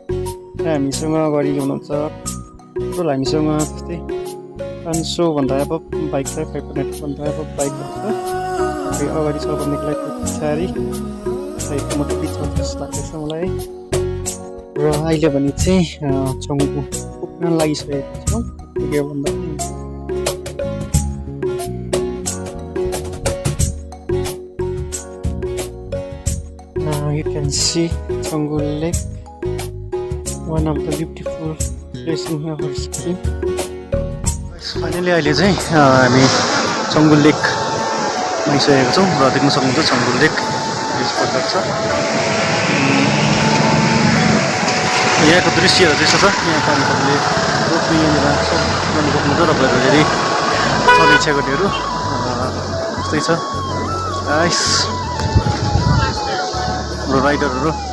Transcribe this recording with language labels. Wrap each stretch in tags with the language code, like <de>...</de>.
<ne>र हामीसँग अगाडि हुनुहुन्छ टोटल हामीसँग जस्तै 500 भन्दा अब बाइक छ, 500 भन्दा अब बाइकहरू छ। अगाडि छ भन्नेको लागि पछाडि साइडको मात्रै बिचमा जस्तो लाग्दैछ मलाई है। र अहिले भने चाहिँ छङ्गु पुग्न लागिसकेको छौँ। पुग्यो भन्दा</ne> <en>you can see Tsomgo Lake, one of the beautiful places in our sikkim.</en> <ne>Finally अहिले चाहिँ हामी Tsomgo Lake आइसकेको छौँ र देख्न सक्नुहुन्छ Tsomgo Lake यसपल्ट छ। यहाँको दृश्यहरू चाहिँ यस्तो छ। यहाँ पानीहरूले रोक्ने यहाँनिर सब गर्नु सक्नुहुन्छ तपाईँहरू धेरै चल्ने इच्छा गर्नेहरू त्यस्तै छ गाइस हाम्रो राइडरहरू।</ne>